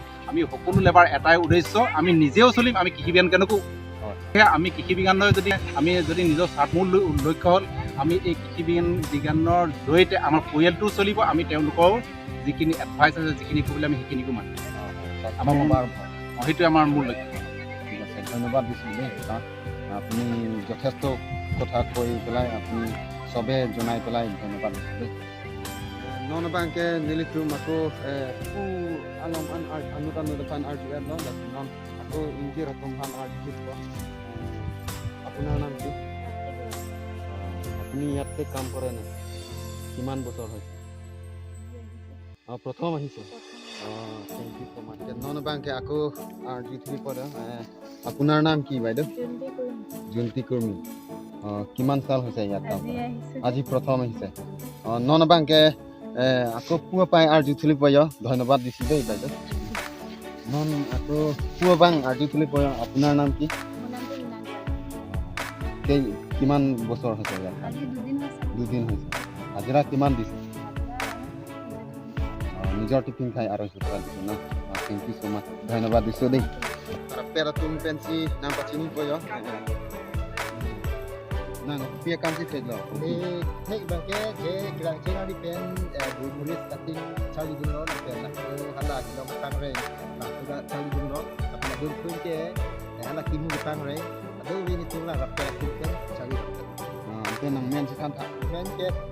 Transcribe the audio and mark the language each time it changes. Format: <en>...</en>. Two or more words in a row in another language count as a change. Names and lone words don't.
<as>আমি সকলো লেবাৰ এটাই উদ্দেশ্য, আমি নিজেও চলিম, আমি কৃষি বিজ্ঞান কেন্দ্ৰকো আমি কৃষি বিজ্ঞানৰ যদি নিজৰ মূল লক্ষ্য হ'ল আমি এই কৃষি বিজ্ঞানৰ জৰিয়তে আমাৰ পৰিয়ালটোও চলিব, আমি তেওঁলোকৰ যিখিনি এডভাইচ আছে যিখিনি ক'বলৈ আমি সেইখিনিকো মানিম। সেইটোৱে আমাৰ মূল লক্ষ্য। ঠিক আছে, ধন্যবাদ দিছোঁ দেই। আপুনি যথেষ্ট কথা কৈ পেলাই আপুনি চবে জনাই পেলাই ধন্যবাদ দিছোঁ দেই।</as> <mjw>Nono bangke nilitum aku alam anutan depan RGR no dan non aku injir tumhan RGR ko.</mjw> <as>আপোনা নাম কি? আপুনি ইয়াতে কাম কৰে না? কিমান বছৰ হৈছে? প্ৰথম আহিছে.</as> <en>Thank you so much.</en> <mjw>Nono bangke aku RG3 pora.</mjw> <as>আপোনাৰ নাম কি বাইদেউ? Junti Kurmi. কিমান চাল হৈছে ইয়াত কাম? আজি প্ৰথম আহিছে.</as> <mjw>Nono bangke aku পুৱা পাই আৰজি তুলি পয়</mjw> <as>ধন্যবাদ দিছোঁ দেই বাইদেউ।</as> <mjw>নন আকৌ পুৱা বাং আৰজি তুলি পয়।</mjw> <as>আপোনাৰ নাম কি? কিমান বছৰ হৈছে ইয়াত? 2 দিন হৈছে। হাজিৰা কিমান দিছে? নিজৰ টিফিন খাই 250 টকা দিছে না।</as> <en>Thank you so much,</en> <as>ধন্যবাদ দিছোঁ দেই।</as> <mjw>পেৰাতুম পেঞ্চি নাম পাচিনি পয় nang pia kam si teglo ni thei bangke je grang chena di pen murid cutting chali dun lo pen na hala kilo tang re na suda chali dun lo apna dun pun ke hala kimu tang re ado wi ni tung la rap pe tu pen chali pen nang men si kan tha men ke</mjw>